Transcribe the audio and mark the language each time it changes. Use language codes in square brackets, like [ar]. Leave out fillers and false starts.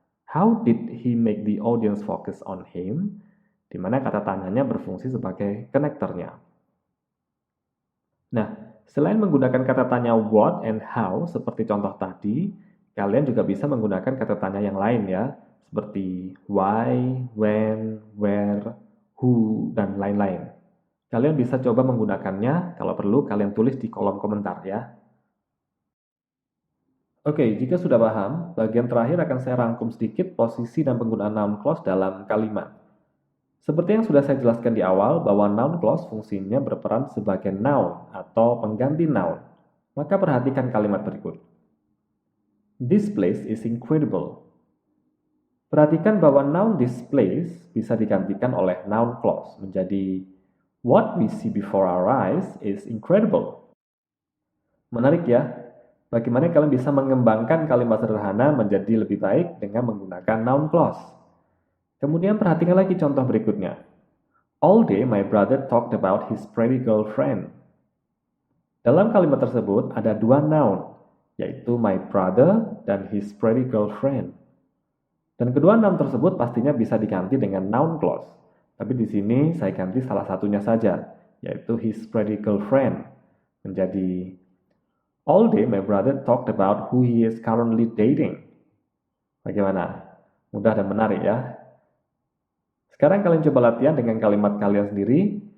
[en] How did he make the audience focus on him? [id] Di mana kata tanyanya berfungsi sebagai konektornya. Nah, selain menggunakan kata tanya what and how seperti contoh tadi, kalian juga bisa menggunakan kata tanya yang lain ya, seperti why, when, where, who, dan lain-lain. Kalian bisa coba menggunakannya, kalau perlu kalian tulis di kolom komentar ya. Oke, jika sudah paham, bagian terakhir akan saya rangkum sedikit posisi dan penggunaan noun clause dalam kalimat. Seperti yang sudah saya jelaskan di awal, bahwa noun clause fungsinya berperan sebagai noun atau pengganti noun. Maka perhatikan kalimat berikut. [en] This place is incredible. [id] Perhatikan bahwa noun this place bisa digantikan oleh noun clause menjadi [en] What we see before our eyes is incredible. [id] Menarik ya? Bagaimana kalian bisa mengembangkan kalimat sederhana menjadi lebih baik dengan menggunakan noun clause? Kemudian perhatikan lagi contoh berikutnya. [en] All day my brother talked about his pretty girlfriend. [id] Dalam kalimat tersebut ada dua noun, yaitu my brother dan his pretty girlfriend. Dan kedua noun tersebut pastinya bisa diganti dengan noun clause. Tapi di sini saya ganti salah satunya saja, yaitu his pretty girlfriend. Menjadi [en] All day my brother talked about who he is currently dating. [id] Bagaimana? Mudah dan menarik ya? Sekarang kalian coba latihan dengan kalimat kalian sendiri.